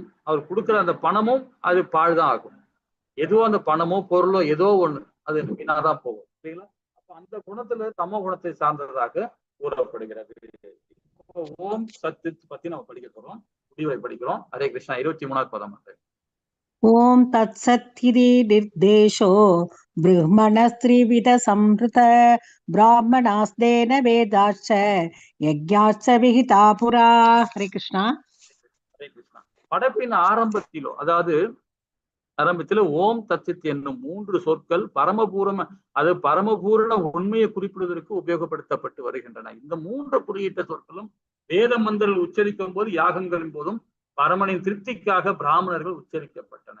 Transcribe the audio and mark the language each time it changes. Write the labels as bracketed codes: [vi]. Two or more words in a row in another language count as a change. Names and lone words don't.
[ta] அவர் கொடுக்குற அந்த பணமும் அது பாழ்தான் ஆகும். ஏதோ அந்த பணமோ பொருளோ ஏதோ ஒண்ணு அது வீணாதான் போகும் இல்லைங்களா? அப்ப அந்த குணத்துல தமோ குணத்தை சார்ந்ததாக கூறப்படுகிறது. ஓம் சத்து பத்தி நம்ம படிக்க போறோம், முடிவை படிக்கிறோம். ஹரே கிருஷ்ணா. 23வது பதம். [sa] ओम तत्सत्ति निर्देशो ब्रह्मणस्त्रिविध संहृत ब्राह्मणास्तेन वेदाश्च यज्ञाश्च विहिता पुरा. हरे कृष्णा. [ta] ஹரே கிருஷ்ணா. படைப்பின் ஆரம்பத்திலோ, அதாவது ஆரம்பத்தில் [sa] ॐ तत्सत् [ta] என்னும் 3 சொற்கள் பரமபூரண உண்மையை குறிப்பிடுவதற்கு உபயோகப்படுத்தப்பட்டு வருகின்றன. இந்த 3 குறியீட்ட சொற்களும் வேத மந்திரங்கள் உச்சரிக்கும் போது யாகங்களின் போதும் பரமனின் திருப்திக்காக பிராமணர்கள் உச்சரிக்கப்பட்டன.